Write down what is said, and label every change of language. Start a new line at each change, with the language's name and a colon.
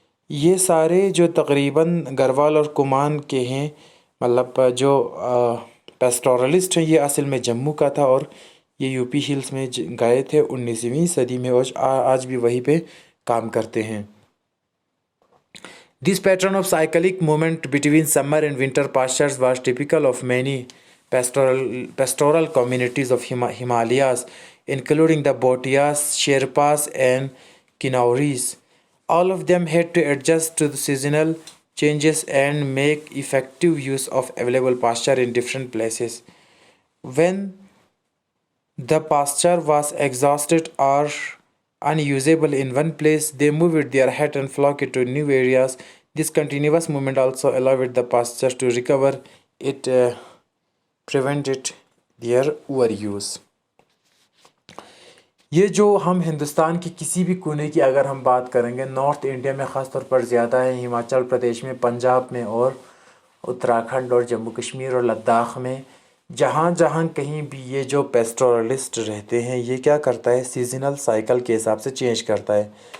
Hindi: ये सारे जो तकरीबन गढ़वाल और कुमान के हैं, मतलब जो पेस्टोरलिस्ट हैं, ये असल में जम्मू का था और ये यूपी हिल्स में गए थे 19वीं सदी में, और आज भी वहीं पे काम करते हैं।
English: This pattern of cyclic movement between summer and winter pastures was typical of many pastoral communities of Himalayas, including the Bhotias, Sherpas, and Kinauris. All of them had to adjust to the seasonal changes and make effective use of available pasture in different places. When the pasture was exhausted or unusable in one place, they moved their herd and flock to new areas. This continuous movement also allowed the pasture to recover its prevent it their overuse।
Hindi: ये जो हम हिंदुस्तान की किसी भी कोने की अगर हम बात करेंगे, नॉर्थ इंडिया में ख़ास तौर पर ज़्यादा है, हिमाचल प्रदेश में, पंजाब में और उत्तराखंड और जम्मू कश्मीर और लद्दाख में, जहाँ जहाँ कहीं भी ये जो पेस्टोरलिस्ट रहते हैं, ये क्या करता है, सीजनल साइकिल के हिसाब से चेंज करता है।